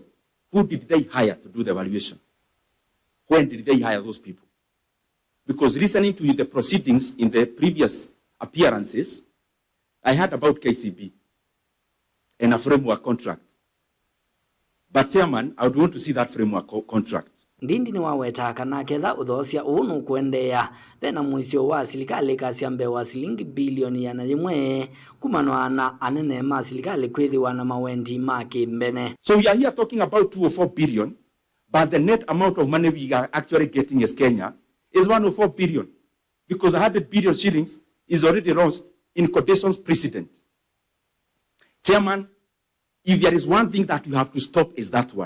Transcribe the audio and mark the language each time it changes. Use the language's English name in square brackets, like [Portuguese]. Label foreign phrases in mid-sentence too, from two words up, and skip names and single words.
[English] Who did they hire to do the valuation? When did they hire those people? Because listening to the proceedings in the previous appearances, I heard about KCB and a framework contract. But Chairman, I would want to see that framework contract. [Kamba] Ndindi niwaweta kana ketha Uthoosya unu kuendea pena mwisyo wa silikali kasya mbee wa silingi bilioni ya yimwe kumanwa na anene ma silikali kwithiwa na mawendi ma kimbene. [English] So we are here talking about 2 or 4 billion, but the net amount of money we are actually getting as Kenya is 104 billion, because 100 billion shillings is already lost in quotations precedent. Chairman, if there is one thing that you have to stop, is that one.